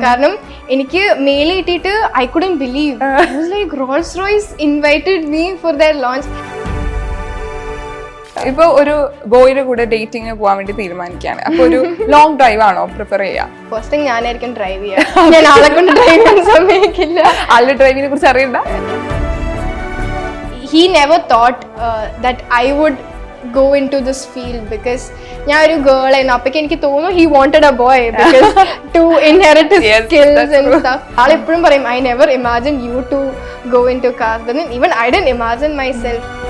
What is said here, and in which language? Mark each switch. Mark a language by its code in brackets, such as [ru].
[ml] കാരണം എനിക്ക് മെയിൽ കിട്ടിയിട്ട് [en] I couldn't believe. I was like, Rolls-Royce invited me for their launch. [ml] ഇപ്പൊ ഒരു ബോയുടെ കൂടെ ഡേറ്റിംഗ് പോകാൻ വേണ്ടി തീരുമാനിക്കുകയാണ്. അപ്പൊ ഒരു ലോങ് ഡ്രൈവ് ആണോ പ്രിഫർ ചെയ്യാ? ഫസ്റ്റ് തിങ് ഞാനായിരിക്കും ഡ്രൈവ് ചെയ്യുക. ഞാൻ ആളെ കൊണ്ട് ഡ്രൈവ് ചെയ്യാൻ സമ്മതിക്കില്ല. ആളുടെ ഡ്രൈവിനെ കുറിച്ച് അറിയണ്ട. [en] He never thought that I would go into this field because [ml] ഞാൻ ഒരു ഗേൾ ആയിരുന്നു. അപ്പൊക്ക് എനിക്ക് തോന്നുന്നു [en] he wanted a boy because to inherit his skills and stuff. [ml] ആളെപ്പോഴും പറയും [en] I never imagined you to go into cars, but then even I didn't imagine myself.